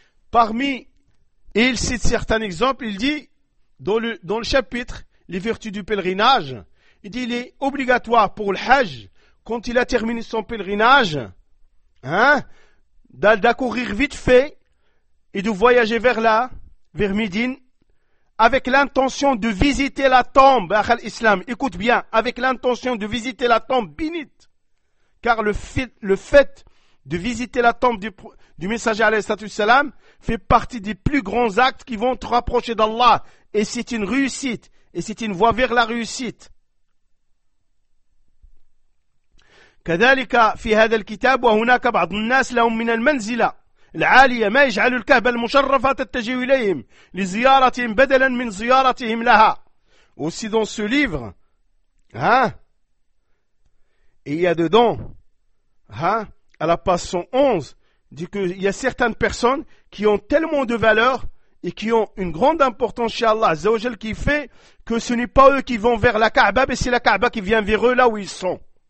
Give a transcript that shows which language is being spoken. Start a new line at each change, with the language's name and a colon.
French: Parmi, et il cite certains exemples, il dit dans le chapitre les vertus du pèlerinage, il dit, il est obligatoire pour le hajj, quand il a terminé son pèlerinage, hein, d'accourir vite fait et de voyager vers là, vers Médine, avec l'intention de visiter la tombe, Akhal Islam, écoute bien, avec l'intention de visiter la tombe, binit, car le fait de visiter la tombe du messager alayhi salatu wasalam fait partie des plus grands actes qui vont te rapprocher d'Allah, et c'est une réussite. Et c'est une voie vers la réussite.
Arabic: كذلك في هذا الكتاب وهناك بعض الناس لهم من المنزلة العالية ما يجعل الكهبة المشرفة تتجه إليهم لزيارتهم بدلا من زيارتهم لها.
French: Aussi dans ce livre, hein, il y a dedans, hein, à la page 111, dit qu'il y a certaines personnes qui ont tellement de valeur et qui ont une grande importance chez Allah Azzawajal qui fait que ce n'est pas eux qui vont vers la Kaaba, mais c'est la Kaaba qui vient vers eux là où ils sont.